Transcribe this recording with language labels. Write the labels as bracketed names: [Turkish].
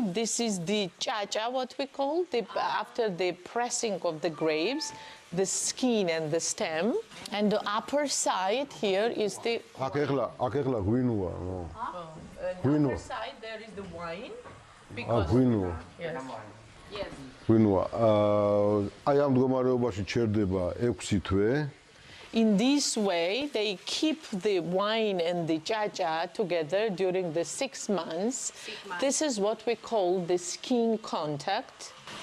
[English] This is the chacha, what we call, after the pressing of the grapes, the skin and the stem. And the upper side here is the... upper side there is the wine. Because... yes. [Georgian] ღვინოა. აი ამ მდგომარეობაში ჩერდება 6 თვე. [English] In this way, they keep the wine and the chacha together during the 6 months. This is what we call the skin contact.